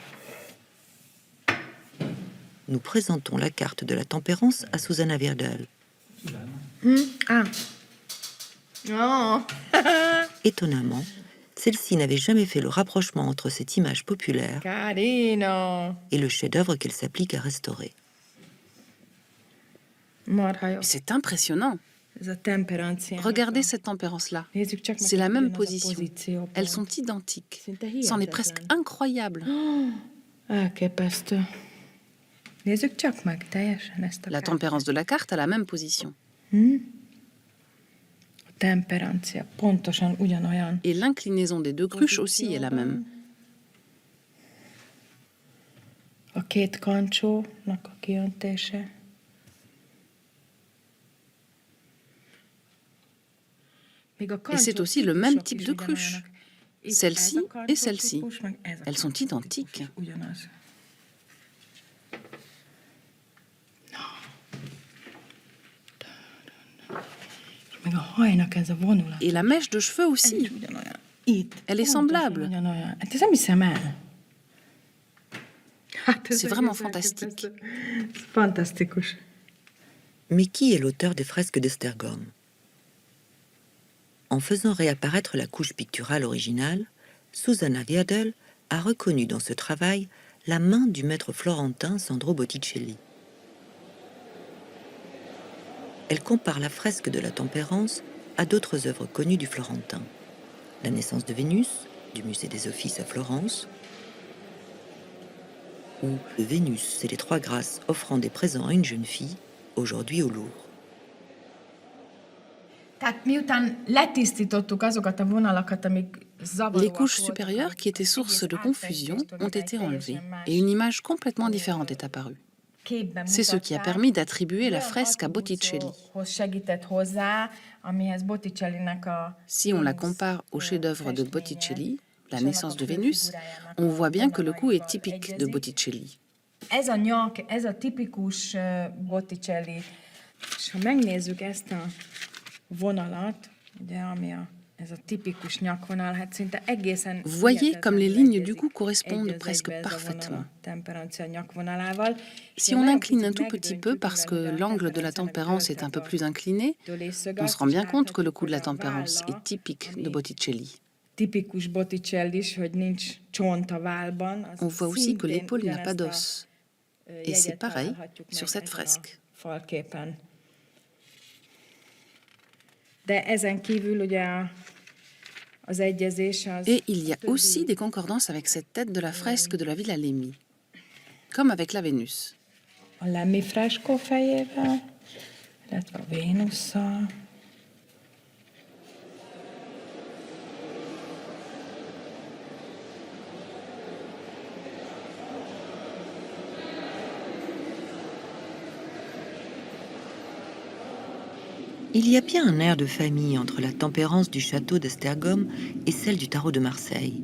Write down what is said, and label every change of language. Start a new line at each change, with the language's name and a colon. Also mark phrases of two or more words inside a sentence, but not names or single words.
French: Nous présentons la carte de la tempérance à Susanna Virdal. Oh. Étonnamment, celle-ci n'avait jamais fait le rapprochement entre cette image populaire
Italian: Carino.
French: et le chef-d'œuvre qu'elle s'applique à restaurer.
Hungarian: Marha jó.
French: C'est impressionnant.
Hungarian: Ez a temperancia.
French: Regardez cette tempérance-là.
Hungarian: Nézzük csak meg,
French: C'est la
Hungarian: hogy
French: même
Hungarian: ugyanaz a
French: position.
Hungarian: pozíciópont.
French: Elles sont identiques.
Hungarian: Szinte
French: C'en est
Hungarian: hihetetlen.
French: presque incroyable.
Hungarian: Elképesztő. Nézzük csak meg teljesen ezt a
French: La tempérance de la carte a la même position.
Hungarian: A temperancia pontosan ugyanolyan.
French: Et l'inclinaison des deux cruches aussi est la même.
Hungarian: A két kancsónak a kiöntése.
French: Et c'est aussi le même type de cruche. Celle-ci et celle-ci. Elles sont identiques.
Hungarian: Meg a hajnak ez a vonulat.
French: Et la mèche de cheveux aussi.
Hungarian: Ugyanolyan. Itt.
French: Elle est
Hungarian: Pontosan
French: semblable.
Hungarian: Ugyanolyan. Hát ez nem hiszem el. Hát ez
French: C'est vraiment
Hungarian: egész
French: fantastique.
Hungarian: elképesztő. Ez fantasztikus.
French: Mais qui est l'auteur des fresques d'Esztergom? En faisant réapparaître la couche picturale originale, Susanna Virdal a reconnu dans ce travail la main du maître florentin Sandro Botticelli. Elle compare la fresque de la Tempérance à d'autres œuvres connues du Florentin. La naissance de Vénus, du musée des Offices à Florence, ou le Vénus et les trois grâces offrant des présents à une jeune fille, aujourd'hui au Louvre.
Hungarian: Tehát miután letisztítottuk azokat a vonalakat, amik zavaróak
French: Les couches
Hungarian: voltak,
French: supérieures qui étaient
Hungarian: az
French: source de
Hungarian: egész
French: confusion
Hungarian: átfestést,
French: ont
Hungarian: hogy
French: été
Hungarian: egy
French: enlevées
Hungarian: teljesen más
French: et une image complètement différente est apparue.
Hungarian: képben
French: C'est ce qui a
Hungarian: mutatták.
French: permis d'attribuer la
Hungarian: Olyan
French: fresque à Botticelli.
Hungarian: attribúcióhoz segített hozzá, amihez Botticellinek a
French: Si on la compare au chef-d'œuvre de Botticelli, La naissance de Vénus, on voit bien que le coup est typique de Botticelli.
Hungarian: Ez a nyak, ez a tipikus Botticelli. És ha megnézzük ezt a vonalat, ugye, ami ez a tipikus nyakvonal, hát szinte egészen...
French: Vous voyez comme les lignes du cou correspondent presque parfaitement. Si on incline un tout petit peu parce que l'angle de la tempérance est un peu plus incliné, on se rend bien compte que le coup de la tempérance est typique de Botticelli.
Hungarian: Tipikus Botticelli, hogy nincs csont a válban.
French: On voit aussi que l'épaule n'a pas d'os. Et c'est pareil sur cette fresque.
Hungarian: Falképen. De ezen kívül ugye az egyezés az...
French: Et il y a aussi des concordances avec cette tête de la fresque de la Villa Lemmi, comme avec la Vénus.
Hungarian: A Lemmi freskó fejével, illetve a Vénusszal.
French: Il y a bien un air de famille entre la tempérance du château d'Esztergom et celle du tarot de Marseille.